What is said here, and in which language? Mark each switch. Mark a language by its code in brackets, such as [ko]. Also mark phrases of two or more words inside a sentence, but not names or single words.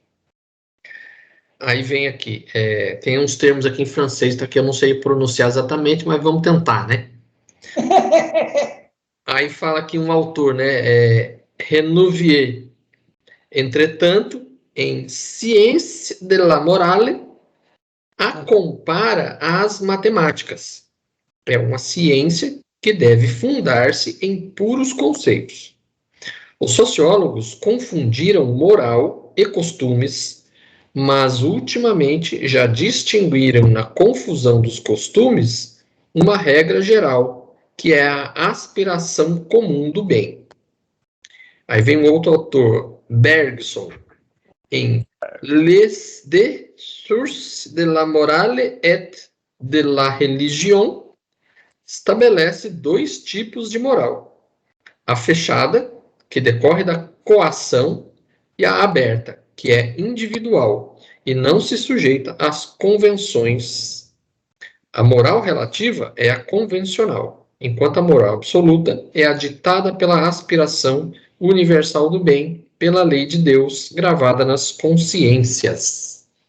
[pt] Aí vem aqui, tem uns termos aqui em francês, que eu não sei pronunciar exatamente, mas vamos tentar, né? Aí fala aqui um autor, né? Renouvier. Entretanto, em Ciência de la Morale, a compara às matemáticas. É uma ciência que deve fundar-se em puros conceitos. Os sociólogos confundiram moral e costumes, mas ultimamente já distinguiram na confusão dos costumes uma regra geral, que é a aspiração comum do bem. Aí vem um outro autor, Bergson, em Les deux sources de la morale et de la religion, estabelece dois tipos de moral: a fechada, que decorre da coação, e a aberta, que é individual e não se sujeita às convenções. A moral relativa é a convencional, enquanto a moral absoluta é a ditada pela aspiração universal do bem, pela lei de Deus gravada nas consciências.